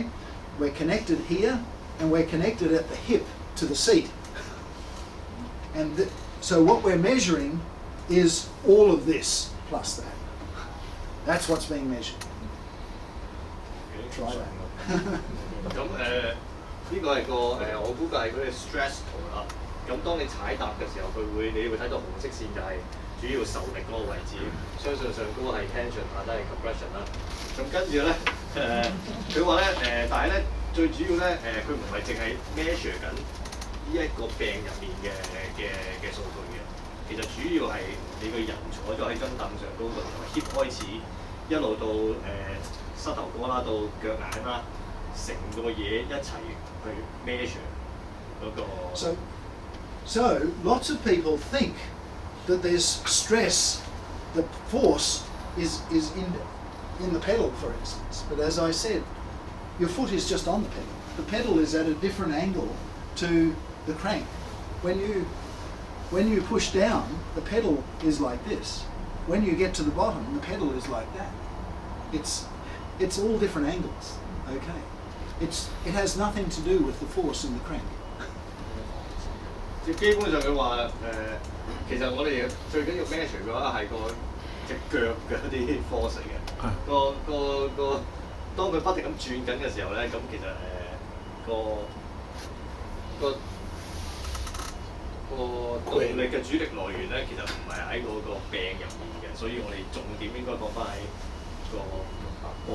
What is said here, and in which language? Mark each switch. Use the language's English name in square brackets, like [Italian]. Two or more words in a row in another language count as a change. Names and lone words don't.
[English] We're connected here, and we're connected at the hip to the seat. And so what we're measuring is all of this plus that. That's what's being measured. Try that. [Cantonese] 咁呢個係個我估計係佢嘅 stress 圖啦。咁當你踩踏嘅時候，你會睇到紅色線就係主要受力嗰個位置。相信上高係 tension，下低係 compression 啦。咁跟住咧佢話咧但係咧最主要咧佢唔係淨係 measure 緊呢一個病入面嘅數據嘅。其實主要係你個人坐咗喺張凳上高度，由 hip 開始一路到膝頭哥啦，到腳眼啦，成個嘢一齊去 measure 嗰個。 [English] So lots of people think that there's stress, the force is in the pedal, for instance. But as I said, your foot is just on the pedal. The pedal is at a different angle to the crank. When you push down, the pedal is like this. When you get to the bottom, the pedal is like that. It's all different angles. Okay. It has nothing to do with the force in the crank. [Cantonese] 基本上佢話其實我哋最緊要 measure 嘅話係隻腳嘅啲 force 嚟嘅。當佢不停咁轉緊嘅時候咧，咁其實動力嘅主力來源咧，其實唔係喺嗰個柄入面嘅，所以我哋重點應該講翻喺個